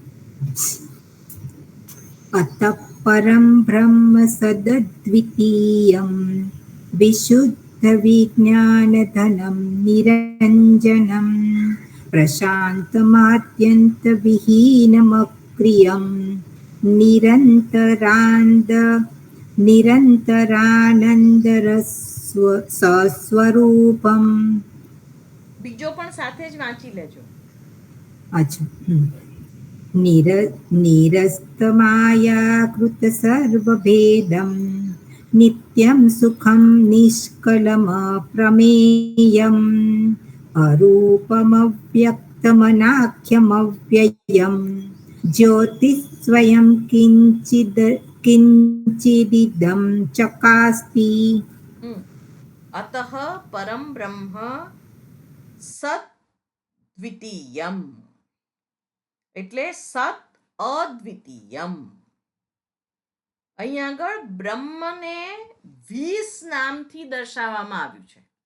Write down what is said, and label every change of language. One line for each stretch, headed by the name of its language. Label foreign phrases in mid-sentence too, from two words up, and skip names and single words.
Sanskrit: अतः परम ब्रह्म सदद्वितीयम विशुद्ध विज्ञानधनम निरंजनम प्रशांतमात्यंत विहीनमक्रियम निरंतरानंद सस्वरूपम.
Gujarati: બીજો પણ સાથે જ વાંચી લેજો. અચ્છા.
Sanskrit: निरस्तमायाकृत सर्वभेदं नित्यं सुखं निष्कलमप्रमेयम् अरूपमव्यक्तमनाख्यमव्ययं ज्योतिस्वयं किञ्चिदिदं चकास्ति. अतः परम ब्रह्म सत द्वितीयम,
Gujarati: એટલે
Sanskrit: सत अद्वितीयम.
Gujarati: અહીં આગળ બ્રહ્મને 20 નામથી દર્શાવવામાં આવ્યું છે.